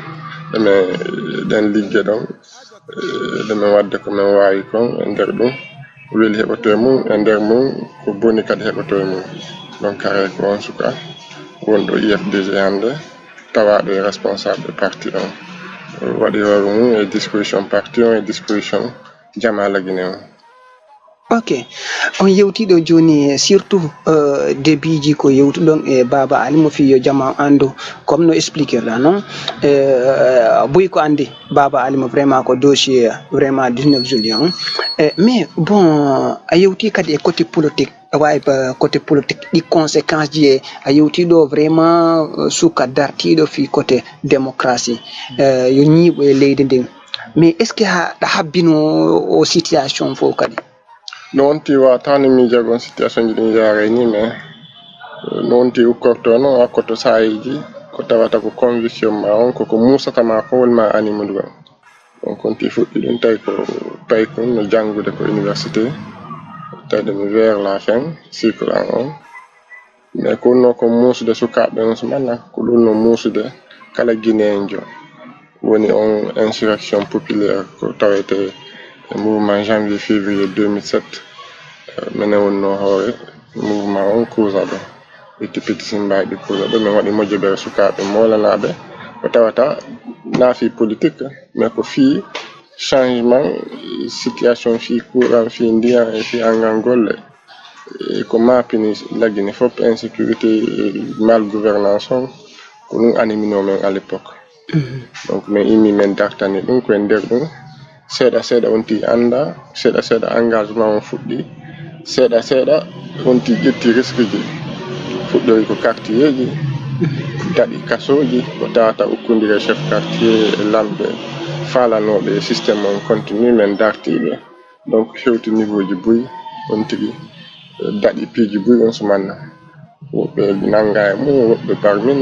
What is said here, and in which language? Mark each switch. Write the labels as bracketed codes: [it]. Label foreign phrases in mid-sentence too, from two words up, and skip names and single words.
[ff] ɗen ligge ɗon ɗemin wadde komin wawi kon e nder ɗum weeli heɓoto e mum e nder mum ko boni kadi heɓoto e mum donc haray ko on suka wonɗo IFDG hande tawaɗo e [fr] responsable parti [ff] on waɗi hoore mum e [fr] disposition parti [ff] on e disposition jama lagine on ok on yewtiɗo joni surtout débutji ko yewtuɗon e Baba Alimu fiyo jama andu comme no expliquer-ɗa noon boyi ko andi Baba Alimu vraiment ko dossier vraiment 19 juillet on [fr] mais bon [ff] a yewti kadi e [fr] côté politique [ff] wawi [fr] côté politique [ff] ɗi conséquence ji e a yewtiɗo vraiment suka dartiɗo fi [fr] côté démocratie [ff] yo ñiiɓo e leydi ndin [fr] mais est ce que [ff] ɗa habbino o situation fof kadi no wonti watani miijagon situation ji ɗin yaare ni mais no wonti ukkorto noon hakkoto sayiji ko tawata ko conviction ma on koko musatama ko wolma animu ɗumen donc wonti fuɗɗi ɗum tawi ko paykon no janngude ko université tawde mi [fr] vers la fin cycle [ff] an on mais ko wonno ko muusude sukaɓe on sumanna ko ɗum no muusude kala guinéenjo woni on [fr] insurrection populaire [ff] ko tawete [fr] mouvement janvier février 2007 [ff] menen wonno hoore mouvement on causa ɗo itti pétition mbaɗi causa ɗo min waɗi moƴƴobere sukaɓe molanaɓe ko tawata naafi [fr] politique mais [ff] ko fii [fr] changement situation [ff] fii courant fii ndiyan e fii angal golle ko mapini lagine fof [fr] insécurité mal gouvernance [ff] on ko ɗum animino men [fr] à l'époque donc [ff] min immi men dartani ɗum koye nder ɗum seeɗa wonti anda seeɗa engagement on fuɗɗi seeɗa wonti ƴetti risque ji fuɗɗori ko quartier ji daɗi kasoji ko tawata ukkondire [fr] chef quartier [ff] e lamɓe falanoɓe systéme on continue men dartiɓe donc hewti niveau ji boyi on tigi daɗi piiji boyi on sumanna woɓɓe nanga e mum woɓɓe barmina